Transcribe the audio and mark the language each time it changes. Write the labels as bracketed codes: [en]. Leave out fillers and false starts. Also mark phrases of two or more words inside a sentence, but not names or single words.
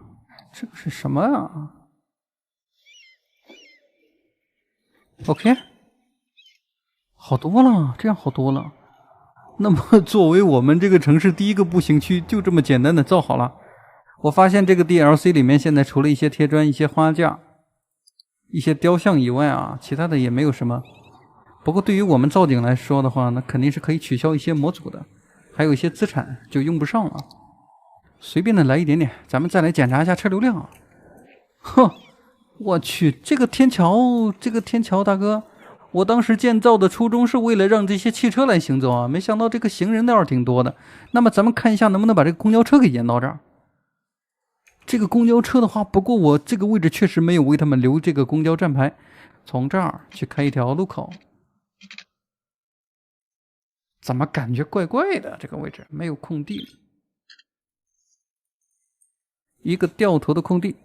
[zh] 這個是什麼啊？OK， 好多了，這樣好多了。那麼作為我們這個城市第一個步行區，就這麼簡單的造好了。我發現這個 DLC 裡面現在除了一些貼磚、一些花架、一些雕像以外啊，其他的也沒有什麼。不過對於我們造景來說的話，那肯定是可以取消一些模組的，還有一些資產就用不上了。隨便的來一點點，咱們再來檢查一下車流量啊。哼，我去，這個天橋大哥，我當時建造的初衷是為了讓這些汽車來行走啊，没想到這個行人倒是挺多的。那麼咱們看一下能不能把這個公交車給延到這兒。這個公交車的話，不過我這個位置確實沒有為他們留這個公交站牌，從這兒去開一條路口。怎麼感覺怪怪的？這個位置沒有空地，一個掉頭的空地。